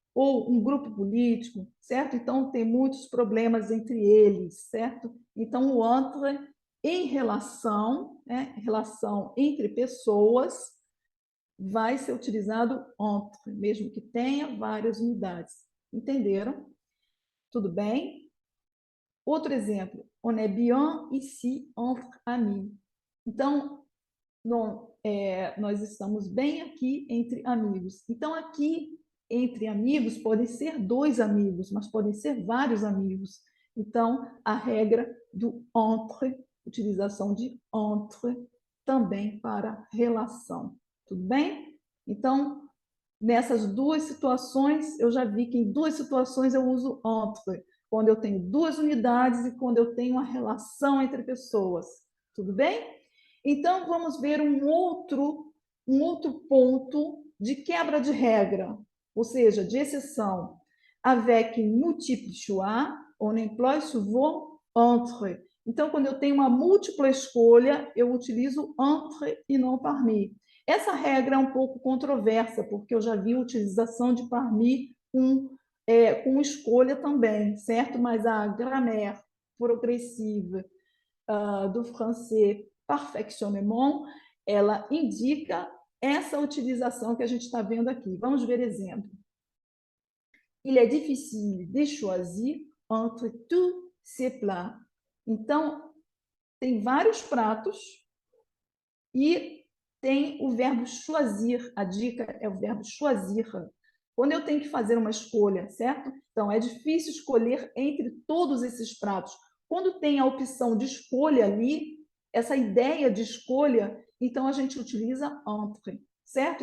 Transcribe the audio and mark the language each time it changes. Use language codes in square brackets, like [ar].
[pt] ou um grupo político, certo? Então, tem muitos problemas entre eles, certo? Então, o entre em relação, né? Relação entre pessoas, vai ser utilizado entre, mesmo que tenha várias unidades. Entenderam? Tudo bem? Outro exemplo, [fr] on est bien ici entre amis. [pt] Então, nós estamos bem aqui entre amigos. Então, aqui, entre amigos, podem ser dois amigos, mas podem ser vários amigos. Então, a regra do entre, utilização de entre, também para relação. Tudo bem? Então, nessas duas situações, eu já vi que em duas situações eu uso entre, quando eu tenho duas unidades e quando eu tenho uma relação entre pessoas. Tudo bem? Então, vamos ver um outro ponto de quebra de regra, ou seja, de exceção. [fr] Avec multiple choix, on emploie souvent entre. [pt] Então, quando eu tenho uma múltipla escolha, eu utilizo entre e não parmi. Essa regra é um pouco controversa, porque eu já vi a utilização de parmi com escolha também, certo? Mas a grammaire progressiva do francês perfectionnement, ela indica essa utilização que a gente está vendo aqui. Vamos ver exemplo. [fr] Il est difficile de choisir entre tous ces plats. [pt] Então, tem vários pratos e tem o verbo choisir. A dica é o verbo choisir. Quando eu tenho que fazer uma escolha, certo? Então, é difícil escolher entre todos esses pratos. Quando tem a opção de escolha ali, essa ideia de escolha, então a gente utiliza entre, certo?